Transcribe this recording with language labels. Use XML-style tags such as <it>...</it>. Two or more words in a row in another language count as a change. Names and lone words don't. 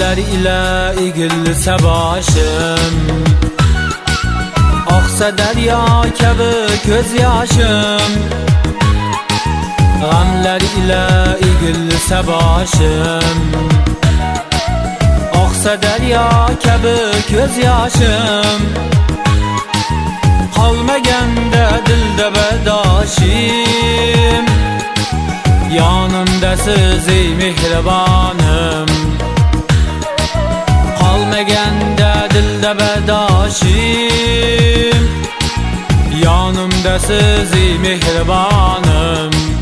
<tr>ile egilse başım, aksa derya kabi göz yaşım. Gamlar ile egilse başım, aksa derya kabi göz yaşım.</tr> <uz>Kalmaganda dilda bardoshim, yanımda siz ey mehribonim. Kalmaganda dilda bardoshim, yanımda siz ey mehribonim.</uz>